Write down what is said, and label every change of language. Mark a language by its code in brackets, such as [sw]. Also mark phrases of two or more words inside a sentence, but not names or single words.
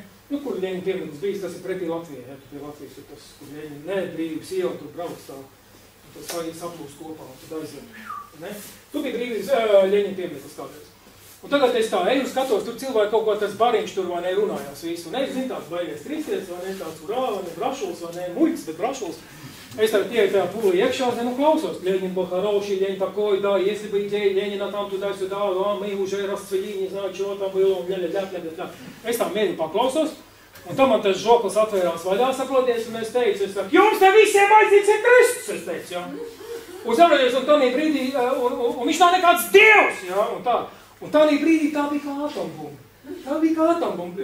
[lv] Nu, kur Ļeņina piemineklis bijis, tas ir pretī Latvijai, ja, tur pie Latvijas, tur tas, kur Ļeņina, ne, brīvības iela, tur brauc tā, un tas saplūst kopā, un tad aizved, ne? Tur bija brīvības Ļeņina piemineklis kādreiz. Un tagad es tā eju, skatos, tur cilvēki kaut ko tas bariņš tur, vai ne, runājās visu. Un es zinu, tāds baigais kristietis, vai ne, tāds urā, vai ne, brašuls, vai ne, muļķis, bet brašuls. Es tagad ieju tajā pūlī iekšā, un klausos. [ru] Ļeņin Boharovši, Ļeņin такой, да, если бы идея Ленина там туда-сюда, мы уже расцвели, не знаю, чего там было, ля. [lv] Es tā mierīgi paklausos, un tam man tas žoklis atvērās vaļā, saproties, un es teicu, jums te visiem vajadzīgs ir Kristus, es teicu, jā. Un saproties, un tādā brīdī, un viņš nav nekāds dievs, jā, un tā. Un tādā brīdī tā bija kā atombumba. Tā bija kā atombumba.